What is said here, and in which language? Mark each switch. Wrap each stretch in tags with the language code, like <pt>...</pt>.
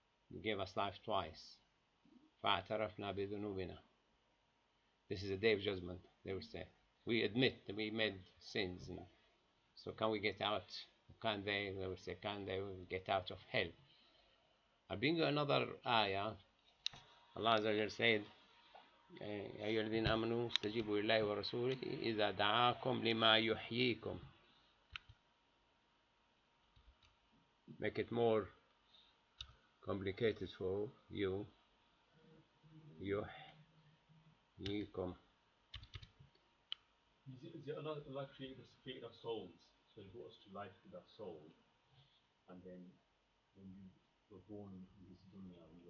<en>You gave us life twice.</en> <ar>فاعترفنا بذنوبنا.</ar> <en>This is a day of judgment, they will say. We admit that we made sins, and so can we get out? Can they will say, can they get out of hell? I'll bring you another ayah. Allah Azza wa Jal said,</en> <ar>يا أيها الذين آمنوا استجيبوا لله ورسوله إذا دعاكم لما يحييكم.</ar> <en>Make it more complicated for you.</en> <ar>يحييكم.</ar> <en>Is it Allah created our souls, so He brought us to life with our soul, and then when we were born in this dunya,</en>